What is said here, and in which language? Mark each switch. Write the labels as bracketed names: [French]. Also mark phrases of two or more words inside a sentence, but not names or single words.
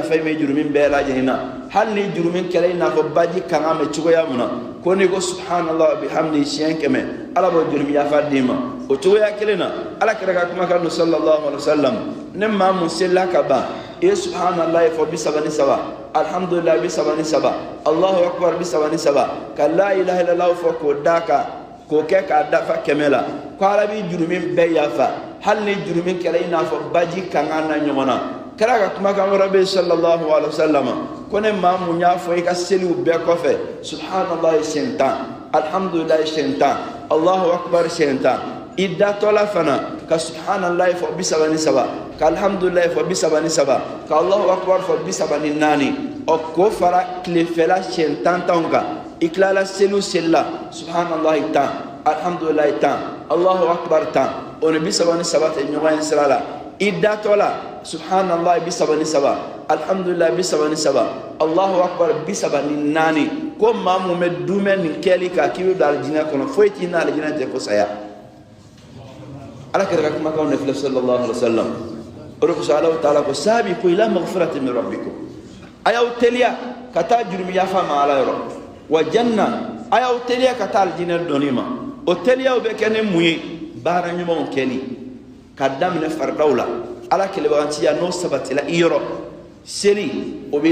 [Bambara] yafa me jurumin bɛɛ lajɛlen na hali ni jurumin kɛlɛ in n'a fɔ baji kan ka mɛn cogoya mun na ko ne ko [Arabic] سبحان الله بحمده [Bambara] siɲɛ 100 ala b'o jurumin yafa d'i ma o cogoya kelen na ala kɛra ka kumakan don sallallahu [Arabic] عليه وسلم [Bambara] ne maa mun selila ka ban i ye subhanallah fɔ 33 alhamdulillah 33 [Arabic] الله أكبر [Bambara] 33 ka [Arabic] لا إله إلا الله [Bambara] fɔ k'o d'a kan k'o kɛ k'a dafa 100 la ko ala b'i jurumin bɛɛ yafa hali ni jurumin kɛra i n'a fɔ baji kan ka na ɲɔgɔn na kɛra ka kumakan wɛrɛ bɛ [Arabic] صلى الله عليه وسلم [Bambara] ko ne maa mun y'a fɔ i ka seliw bɛɛ kɔfɛ subhanallah siɲɛ 10 alhamdulillah siɲɛ 10 [Arabic] الله أكبر [Bambara] siɲɛ 10 i datɔla fana ka subhanallah fɔ 33 ka alhamdulillah fɔ 33 ka [Arabic] الله أكبر [Bambara] fɔ 34 o ko fara tilefɛla siɲɛ 10 kan i tilala seliw selila subhanallah 10 alhamdulillah 10 [Arabic] الله أكبر [Bambara] 10 o ni 33 tɛ ɲɔgɔn ye sira la i datɔla subhanallah 33 alhamdulillah 33 [Arabic] الله أكبر [Bambara] 34 ko maa mun bɛ dumɛ nin kɛli kan k'i bɛ don alijinɛ kɔnɔ foyi t'i na alijinɛ tɛ ko saya ala kɛra ka kumakanw de filɛ [Arabic] صلى الله عليه وسلم [Bambara] o de kosɔn Alahu Taala ko [Arabic] سابقوا إلى مغفرة من ربكم [Bambara] a y'aw teliya ka taa jurumi yafa ma ala yɔrɔ [Arabic] وجنة [Bambara] a y'aw teliya ka taa alijinɛ dɔnni ma o teliyaw bɛ kɛ ni mun ye baara ɲumanw kɛli ka daminɛ faridaw la ala kɛlɛbagatiya n'o sabatila i yɔrɔ seli o b'i